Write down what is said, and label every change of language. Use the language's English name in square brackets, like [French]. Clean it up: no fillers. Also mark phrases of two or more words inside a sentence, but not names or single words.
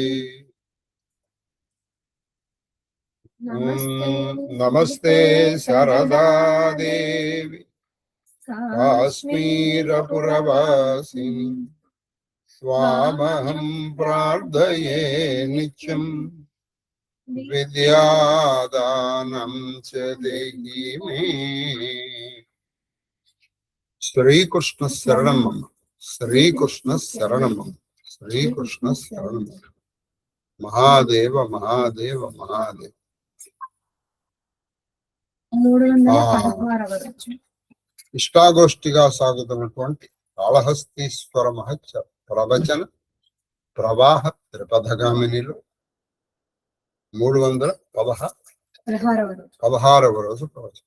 [Sanskrit] नमस्ते शारदा देवी काश्मीरपुरवासिनी स्वामहं प्रार्थये नित्यं विद्यादानं च देहि मे। श्रीकृष्ण शरणं मम, श्रीकृष्ण शरणं मम, श्रीकृष्ण शरणं मम। महादेव महादेव महादेव। [Telugu] ఇష్టాగోష్ఠిగా సాగుతున్నటువంటి కాళహస్తీశ్వర మహత్య ప్రవచన ప్రవాహ త్రిపథగామినిలో 316వ రోజు ప్రవచనం.